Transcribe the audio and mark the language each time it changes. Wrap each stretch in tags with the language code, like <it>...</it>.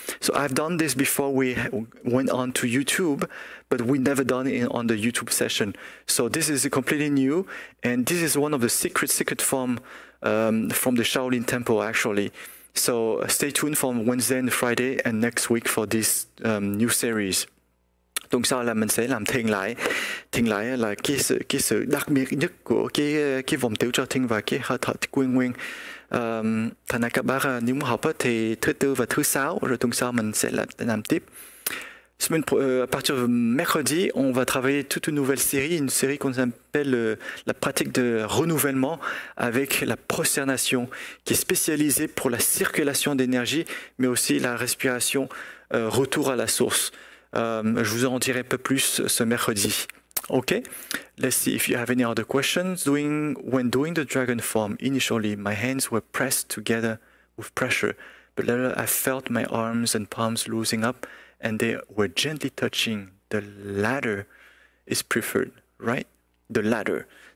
<en>So I've done this before we went on to YouTube, but we never done it on the YouTube session. So this is completely new, and this is one of the secret form from the Shaolin Temple actually. So stay tuned for Wednesday and Friday and next week for this new series.</en> <vi>Tuần sau là mình sẽ làm thiền lại là cái sự đặc biệt nhất của cái vòng tiểu cho thiên và cái hơi thở nguyên. Thành ra các bác nếu muốn học thì thứ Tư và thứ Sáu, rồi tuần sau mình sẽ làm tiếp.</vi> <fr>À partir de mercredi, on va travailler toute une nouvelle série, une série qu'on appelle la pratique de renouvellement avec la prosternation, qui est spécialisée pour la circulation d'énergie, mais aussi la respiration, retour à la source. Je vous en dirai un peu plus ce mercredi.</fr> <en>Okay, let's see if you have any other questions. When doing the dragon form, initially my hands were pressed together with pressure, but later I felt my arms and palms loosening up, and they were gently touching. The latter is preferred, right? The latter.</en>